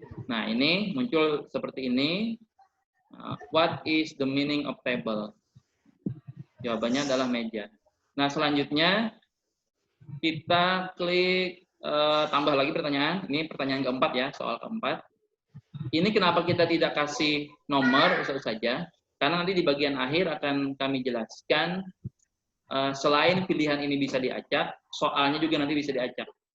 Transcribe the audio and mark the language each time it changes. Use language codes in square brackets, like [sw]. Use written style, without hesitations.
[id] Nah, ini muncul seperti ini. [en] What is the meaning of table? [id] Jawabannya adalah meja. Nah, selanjutnya kita klik tambah lagi pertanyaan. Ini pertanyaan keempat ya, soal keempat. Ini kenapa kita tidak kasih nomor saja? Karena nanti di bagian akhir akan kami jelaskan selain pilihan ini bisa diacak, soalnya juga nanti bisa diacak.